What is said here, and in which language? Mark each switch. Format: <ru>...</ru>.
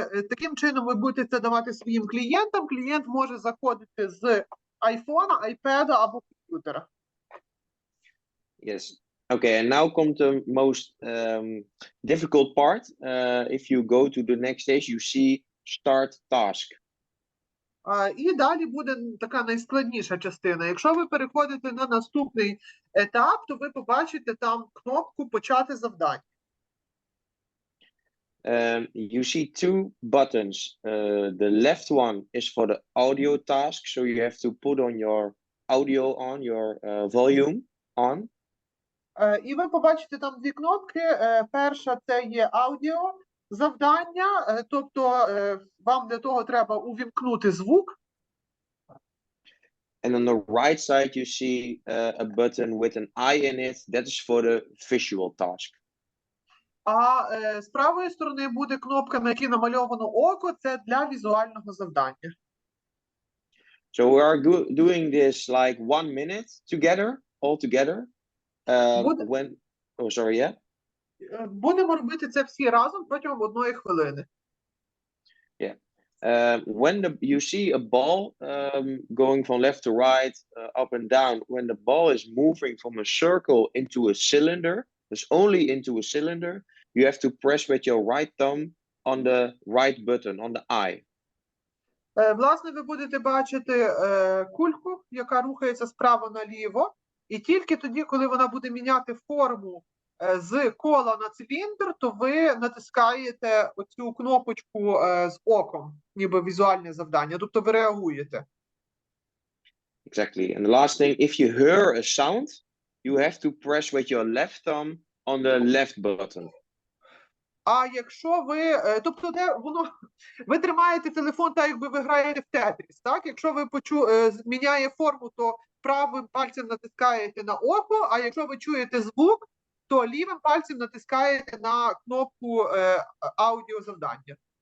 <uk>Таким чином ви будете це давати своїм клієнтам. Клієнт може заходити з айфона, айпеда або комп'ютера.</uk> <en>Yes. Okay, and now comes the most difficult part. If you go to the next stage, you see start task.</en> <uk>І далі буде така найскладніша частина. Якщо ви переходите на наступний етап, то ви побачите там кнопку «Почати завдання».</uk> <en>You see two buttons. The left one is for the audio task, so you have to put on your audio on, your volume on.</en> <uk>І ви побачите там дві кнопки. Перша – це є аудіо завдання, тобто вам для того треба увімкнути звук.</uk> <en>And on the right side, you see a button with an eye in it. That is for the visual task.</en> <uk>А з правої сторони буде кнопка, на якій намальовано око, це для візуального завдання.</uk> <en>So we are doing this like 1 minute together, all together. Oh, sorry, yeah?</en> <uk>Будемо робити це всі разом протягом 1 хвилини.</uk> <en>When you see a ball going from left to right, up and down, when the ball is moving from a circle into a cylinder, it's only into a cylinder, you have to press with your right thumb on the right button, on the eye.</en> <uk>Власне, ви будете бачити кульку, яка рухається справа наліво, і тільки тоді, коли вона буде міняти форму з кола на циліндр, то ви натискаєте оцю кнопочку з оком, ніби візуальне завдання, тобто ви реагуєте.</uk> <en>Exactly. And the last thing, if you hear a sound, you have to press with your left thumb on the left button.</en> <uk>А якщо ви, тобто ви тримаєте телефон так, якби ви граєте в Тетріс, так? Якщо ви міняє форму, то правим пальцем натискаєте на око, а якщо ви чуєте звук, то лівим пальцем натискаєте на кнопку аудіозавдання.</uk>